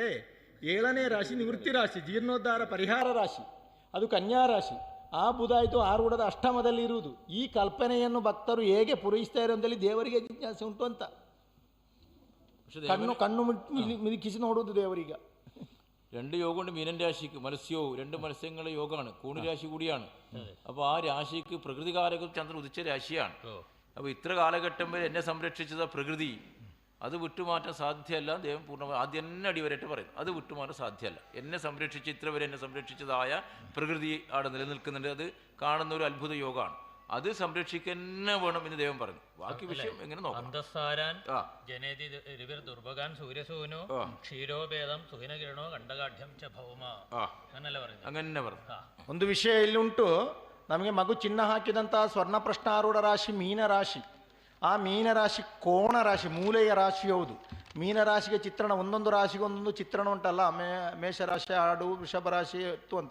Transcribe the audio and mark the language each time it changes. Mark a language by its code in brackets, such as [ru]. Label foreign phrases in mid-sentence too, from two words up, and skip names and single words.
[kn] 7ನೇ ರಾಶಿ ನಿವೃತ್ತಿ ರಾಶಿ, ಜೀರ್ಣೋದ್ಧಾರ ಪರಿಹಾರ ರಾಶಿ, ಅದು ಕನ್ಯಾ ರಾಶಿ. ಆ ಬುಧ ಆಯಿತು ಆರೂಢದ ಅಷ್ಟಮದಲ್ಲಿ ಇರುವುದು. ಈ ಕಲ್ಪನೆಯನ್ನು ಭಕ್ತರು ಹೇಗೆ ಪೂರೈಸ್ತಾರೆ ಅಂತೇಳಿ ದೇವರಿಗೆ ಜಿಜ್ಞಾಸೆ ಉಂಟು ಅಂತ. ಕಣ್ಣು ಮಿದುಕಿಸಿ ನೋಡುವುದು ದೇವರಿಗೆ. [ml] 2 യോഗമുണ്ട് മീനൻ രാശിക്ക്. മത്സ്യവും 2 മത്സ്യങ്ങളുടെ യോഗമാണ്, കൂണു രാശി കൂടിയാണ്. അപ്പോൾ ആ രാശിക്ക് പ്രകൃതികാരകം ചന്ദ്രൻ ഉദിച്ച രാശിയാണ്. അപ്പോൾ ഇത്ര കാലഘട്ടം വരെ എന്നെ സംരക്ഷിച്ചത് പ്രകൃതി, അത് വിട്ടുമാറ്റാൻ സാധ്യമല്ല. ദൈവം പൂർണ്ണമായി ആദ്യം തന്നെ അടിവരായിട്ട് പറയും, അത് വിട്ടുമാറ്റാൻ സാധ്യമല്ല. എന്നെ സംരക്ഷിച്ച് ഇത്ര വരെ എന്നെ സംരക്ഷിച്ചതായ പ്രകൃതി അവിടെ നിലനിൽക്കുന്നുണ്ട്. അത് കാണുന്ന ഒരു അത്ഭുത യോഗമാണ്. അത് സംരക്ഷിക്കന്നെ വേണം എന്ന് ദൈവം പറഞ്ഞു. ബാക്കി വിഷയം എങ്ങനെ നോക്കാം. [kn] ಒಂದು ವಿಷಯ ಇಲ್ಲಿ ಉಂಟು. ನಮಗೆ ಮಗು ಚಿನ್ನ ಹಾಕಿದಂಥ ಸ್ವರ್ಣ ಪ್ರಶ್ನಾರೂಢ ರಾಶಿ ಮೀನರಾಶಿ. ಆ ಮೀನರಾಶಿ ಕೋಣ ರಾಶಿ, ಮೂಲೆಯ ರಾಶಿ ಹೌದು. ಮೀನರಾಶಿಗೆ ಚಿತ್ರಣ, ಒಂದೊಂದು ರಾಶಿಗೆ ಒಂದೊಂದು ಚಿತ್ರಣ ಉಂಟಲ್ಲ, ಮೇಷರಾಶಿ ಆಡು, ವೃಷಭ ರಾಶಿ ಎತ್ತು ಅಂತ.